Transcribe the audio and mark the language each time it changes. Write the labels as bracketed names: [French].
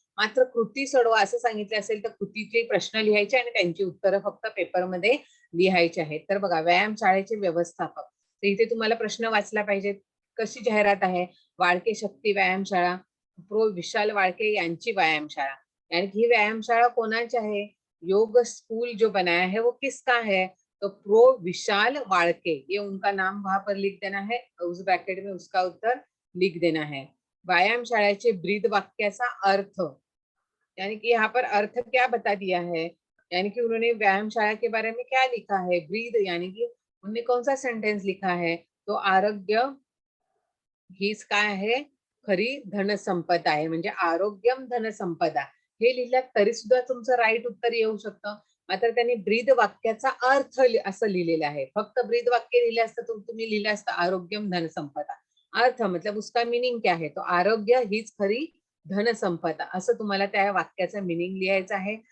[Marathi] मात्र कृती सोडवा असं सांगितलं असेल तर कृतीचे प्रश्न लिहायचे आणि त्यांची उत्तरं फक्त पेपरमध्ये लिहायची आहेत. तर बघा, व्यायामशाळेचे व्यवस्थापक, तर इथे तुम्हाला प्रश्न वाचला पाहिजे. कशी जाहिरात आहे, वाळके शक्ती व्यायामशाळा, प्रो विशाल वाळके यांची व्यायामशाळा. [Hindi] यानी कि [Marathi] ही व्यायामशाळा कोणाची आहे, [Hindi] योग स्कूल जो बनाया है वो किसका है, तो प्रो विशाल वाळके, ये उनका नाम वहां पर लिख देना है, उस ब्रैकेट में उसका उत्तर लिख देना है. [Marathi] व्यायामशाळेचे ब्रीद वाक्याचा अर्थ, [Hindi] यानी कि यहाँ पर अर्थ क्या बता दिया है, यानी कि उन्होंने व्यायामशाला के बारे में क्या लिखा है, ब्रीद, यानी कि उन्होंने कौन सा सेंटेंस लिखा है, तो [Marathi] आरोग्य हीच काय आहे, खरी धनसंपदा आहे. म्हणजे आरोग्यम धनसंपदा हे लिहिलं तरी सुद्धा तुमचं राईट उत्तर येऊ शकतं. मात्र त्यांनी ब्रीद वाक्याचा अर्थ असं लिहिलेलं आहे. फक्त ब्रीद वाक्य लिहिलं असतं तर तुम्ही लिहिलं असतं आरोग्यम धनसंपदा. [Hindi] अर्थ मतलब उसका मीनिंग क्या है, तो [Marathi] आरोग्य हीच खरी धनसंपदा, असं तुम्हाला त्या वाक्याचा मीनिंग लिहायचं आहे.